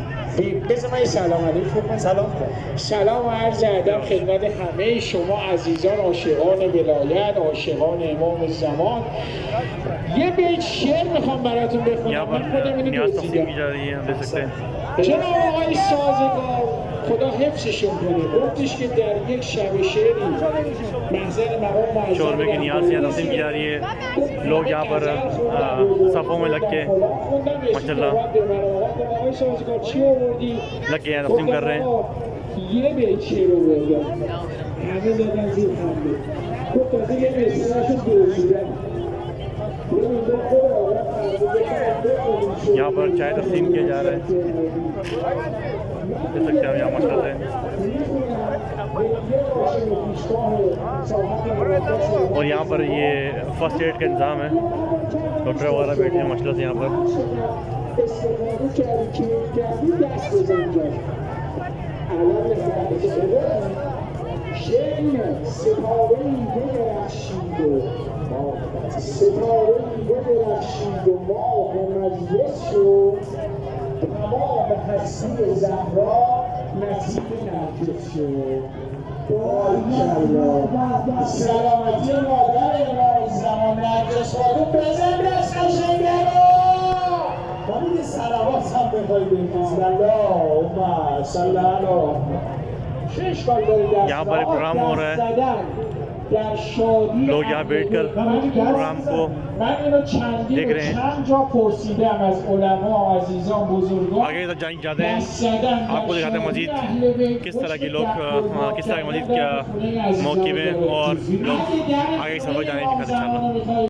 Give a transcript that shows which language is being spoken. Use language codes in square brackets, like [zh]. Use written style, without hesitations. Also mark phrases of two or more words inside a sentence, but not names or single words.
[fa] بذار من سلام علیکم سلام کن. سلام و عرض ادب خدمت همه شما عزیزان عاشقان ولایت، عاشقان امام زمان. یه بیت شعر میخوام براتون بخونم. من خودم اینو دزدیدم. جناب آقای سازگار خدا حفظشون کنه گفتش که در یک شب شعری منظر مقام [hi] शोरबे की नियाज से तकसीम की जा रही है। लोग यहाँ पर सफ़ों में लग के माशाल्लाह लग के तकसीम कर रहे हैं। [fa] ये بیت شعر رو بگم همه زدن زیر خنده گفت تازه یه مصرعشو دزدیدن. [hi] यहाँ पर चाय तकसीम किया जा रहा है, देख सकते हैं यहाँ माशाल्लाह है। और यहाँ पर ये [en] first aid [hi] का इंतज़ाम है, डॉक्टर वगैरह बैठे हैं माशाल्लाह से यहाँ पर। [fa] ستاره‌ای بدرخشید و ماه مجلس شد تمام هستی زهرا نصیب نرگس شد. باریکالله سلامتی مادر امام زمان نرگس خانم بزن دست قشنگرا امید صلوات هم بخوای بفرستی. [ar] اللهم صل علی [fa] شش بار [hi] यहाँ पर प्रोग्राम हो रहा है, लोग यहाँ बैठकर प्रोग्राम को देख रहे हैं। आगे तक जाते हैं, आपको दिखाते हैं मस्जिद किस तरह की लोग किस तरह की मस्जिद क्या मौक़िफ़ है और लोग आगे सफ़र जाने की इंशाअल्लाह।